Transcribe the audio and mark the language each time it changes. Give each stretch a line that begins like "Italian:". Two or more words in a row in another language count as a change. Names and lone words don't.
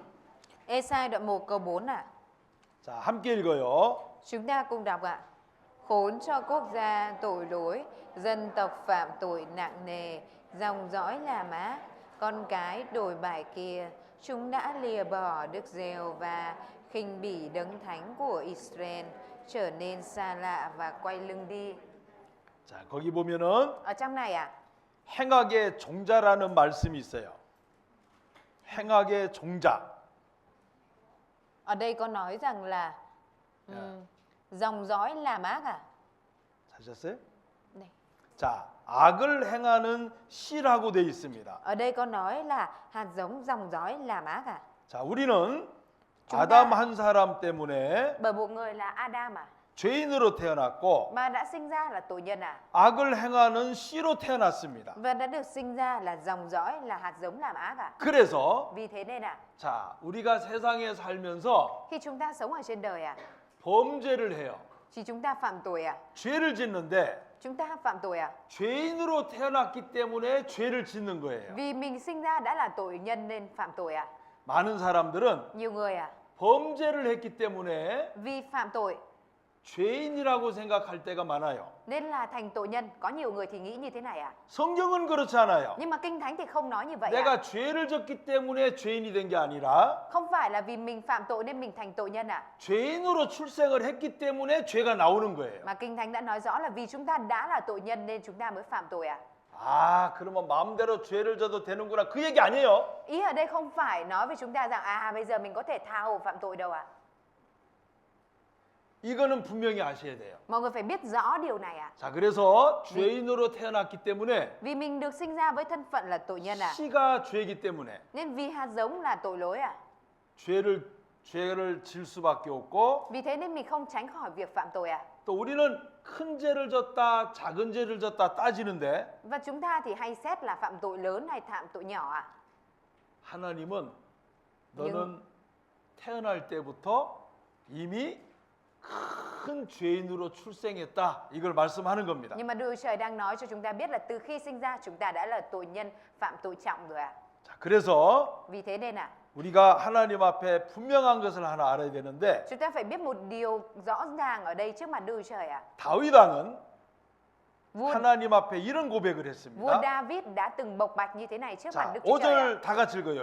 Vietnamese: Ê-sai đoạn 1 câu 4 ạ.
Korean: 자, 함께 읽어요.
Vietnamese: Chúng ta cùng đọc ạ. Khốn cho quốc gia tội lỗi, dân tộc phạm tội nặng nề, dòng dõi làm ác, con cái đồi bại kia, chúng đã lìa bỏ Đức Giê-hô-va, khinh bỉ đấng thánh của Israel, trở nên xa lạ và quay lưng đi.
Korean: 자, 거기 보면은
Vietnamese: Ở trong này ạ,
Korean: 행악의 종자라는 말씀이 있어요. 행악의 종자.
Vietnamese: ở đây có nói rằng là dòng dõi làm ác à?
Korean: 찾으셨어요? 네. 자, 악을 행하는 씨라고 되어 있습니다.
Vietnamese: Ở đây có nói là hạt giống dòng dõi làm ác à?
Korean: 자, 우리는
Vietnamese: chúng
Korean: 아담
Vietnamese: ta-
Korean: 한 사람 때문에
Vietnamese: Bởi một người là Adam à?
Korean: 죄인으로 태어났고
Vietnamese: Mà đã sinh ra là tội nhân à?
Korean: 악을 행하는 씨로 태어났습니다.
Vietnamese: Và đã được sinh ra là dòng dõi là hạt giống làm ác à?
Korean: 그래서
Vietnamese: Vì thế nên à,
Korean: 자, 우리가 세상에 살면서
Vietnamese: khi chúng ta sống ở trên đời à,
Korean: 범죄를 해요.
Vietnamese: thì chúng ta phạm tội à?
Korean: 죄를 짓는데
Vietnamese: Chúng ta phạm tội à?
Korean: 죄인으로 태어났기 때문에 죄를 짓는 거예요.
Vietnamese: Vì mình sinh ra đã là tội nhân nên phạm tội à?
Korean: 많은 사람들은
Vietnamese: Nhiều người à,
Korean: 범죄를 했기 때문에
Vietnamese: vì phạm tội
Korean: 죄인이라고 생각할 때가 많아요.
Vietnamese: nên là thành tội nhân. Có nhiều người thì nghĩ như thế này à?
Korean: 성경은 그렇지 않아요.
Vietnamese: Nhưng mà Kinh Thánh thì không nói như vậy à?
Korean: 내가 죄를 졌기 때문에 죄인이 된 게 아니라
Vietnamese: Không phải là vì mình phạm tội nên mình thành tội nhân à?
Korean: 죄인으로 출생을 했기 때문에 죄가 나오는 거예요.
Vietnamese: Mà Kinh Thánh đã nói rõ là vì chúng ta đã là tội nhân nên chúng ta mới phạm tội à?
Korean: 아, 그러면 마음대로 죄를 져도 되는구나. 그 얘기 아니에요.
Vietnamese: Ý ở đây không phải nói với chúng ta rằng bây giờ mình có thể tha hồ phạm tội đâu à?
Korean: 이거는 분명히 아셔야 돼요.
Vietnamese: Mọi người phải biết rõ điều này à?
Korean: 자, 그래서 죄인으로 태어났기 때문에
Vietnamese: Vì mình được sinh ra với thân phận là tội nhân à?
Korean: 씨가 죄이기 때문에
Vietnamese: Nên vì hạt giống là tội lỗi à?
Korean: 죄를 질 수밖에 없고
Vietnamese: Vì thế nên mình không tránh khỏi việc phạm tội à?
Korean: 또 우리는 큰 죄를 졌다, 작은 죄를 졌다 따지는데
Vietnamese: Và chúng ta thì hay xét là phạm tội lớn hay phạm tội nhỏ à?
Korean: 하나님은 너는 태어날 때부터 이미 큰 죄인으로 출생했다. 이걸 말씀하는 겁니다.
Vietnamese: Nhưng mà Đức Chúa Trời đang nói cho chúng ta biết là từ khi sinh ra chúng ta đã là tội nhân phạm tội trọng rồi à?
Korean: 자, 그래서
Vietnamese: Vì thế nên
Korean: 우리가 하나님 앞에 분명한 것을 하나 알아야 되는데
Vietnamese: chúng ta phải biết một điều rõ ràng ở đây trước mặt Đức Chúa Trời à?
Korean: 다윗 왕은
Vietnamese: Vua,
Korean: 하나님 앞에 이런 고백을
Vietnamese: vua
Korean: 했습니다.
Vietnamese: David đã từng bộc bạch như thế này trước mặt
Korean: 자,
Vietnamese: Đức Chúa Trời à?
Korean: 5절 다 같이 읽어요.